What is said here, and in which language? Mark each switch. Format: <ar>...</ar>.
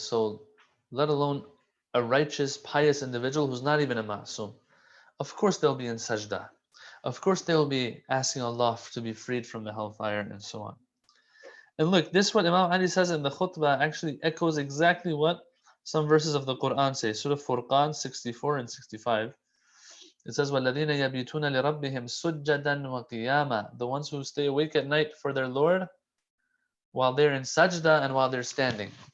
<en>So, let alone a righteous, pious individual who's not even a Ma'sum. Of course, they'll be in sajda. Of course, they'll be asking Allah to be freed from the hellfire and so on. And look, this what Imam Ali says in the khutbah actually echoes exactly what some verses of the Quran say. Surah Furqan 64 and 65. It says,</en> <ar>وَالَّذِينَ يَبِيتُونَ لِرَبِّهِمْ سُجَّدًا وَقِيَامًا.</ar> <en>The ones who stay awake at night for their Lord while they're in sajda and while they're standing.</en>